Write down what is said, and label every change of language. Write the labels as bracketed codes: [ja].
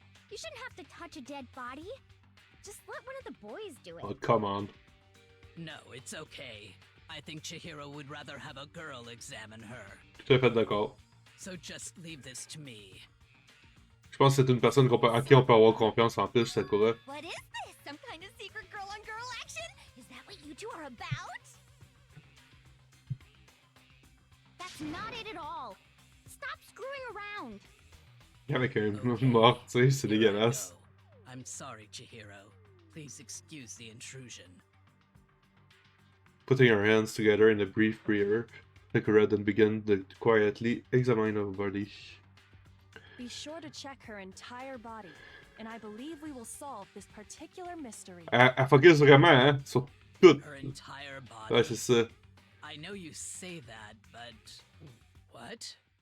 [en] You shouldn't have to touch a dead body. Just let one of the boys do it. Oh, come on. No, it's okay. I think Chihiro would rather have a girl examine her. [fr] Tout à fait d'accord. [en] So just leave this to me. [fr] Je pense que c'est une personne à qui on peut avoir confiance en plus, Sakura. [en] What is this? Some kind of secret girl-on-girl action? Is that what you two are about? That's not it at all. Stop screwing around. [fr] Avec un mort, tu sais, c'est dégueulasse. [en] I'm sorry, Chihiro. Please excuse the intrusion. Putting our hands together in a brief prayer, Sakura then began to quietly examine her body. Be sure to check her entire body, and I believe we will solve this particular mystery. [fr] Elle focus vraiment, hein, sur tout. [en] Her entire body. [fr] Ouais, c'est ça. [en] I know you say that, but what?